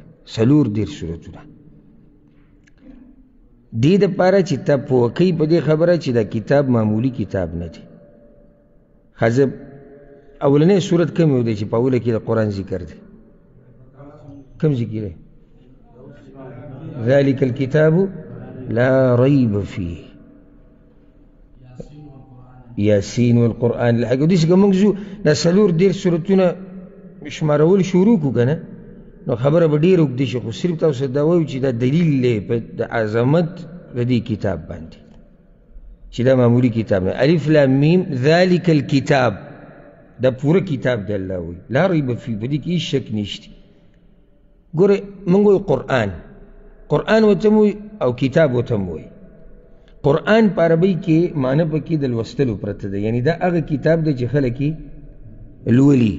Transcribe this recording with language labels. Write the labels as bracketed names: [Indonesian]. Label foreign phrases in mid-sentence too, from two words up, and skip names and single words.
[Pashto] 4 سورتونه دې دپاره چې تا پوه کوي په دې خبره چې دا کتاب معمولي کتاب نه دی. حزب اولنی سورت کم یو دی چې په اوله کې د قرآن ذکر دی؟ کم ذکر دی؟ [Arabic] ذلك الكتاب لا ريب فيه، یاسین والقرآن الحکیم. [Pashto] داسې که موږ ځو دا 4 سورتونه شمارول شروع کړو که نه نو خبره به ډېره اوږده شي، خو صرف تاسو دا وایو چې دا دلیل دی په د عظمت د دې کتاب باندې چې دا معمولي کتاب نه. [Arabic] الف لام میم ذلك الكتاب [Pashto] دا پوره کتاب دی. الله وایي [Arabic] لا ریب فی، [Pashto] په دې کې هېڅ شک نشته. ګوره موږ وایو قرآن ورته وایي او کتاب ورته وایي. قرآن په عربۍ کې معنی پکې د لوستلو پرته ده، یعنی دا هغه کتاب دی چې خلک یې لولي.